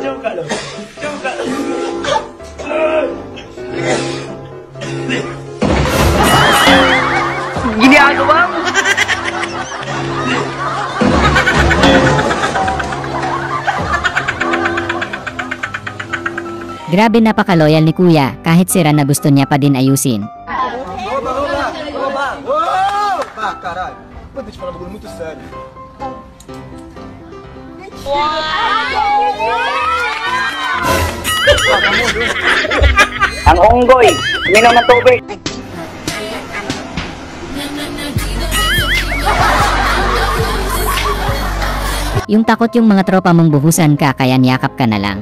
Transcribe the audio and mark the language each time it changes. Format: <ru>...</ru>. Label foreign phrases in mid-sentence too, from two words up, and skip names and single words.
<tl>Ginagawa mo? Grabe, napaka-loyal ni kuya kahit sira na gusto niya pa din ayusin.</tl> <pt>Deixa eu falar um bagulho muito sério.</pt> <tl>Ang unggoy, minom ng tubig. Yung takot yung mga tropa mong buhusan ka kaya niyakap ka na lang.</tl>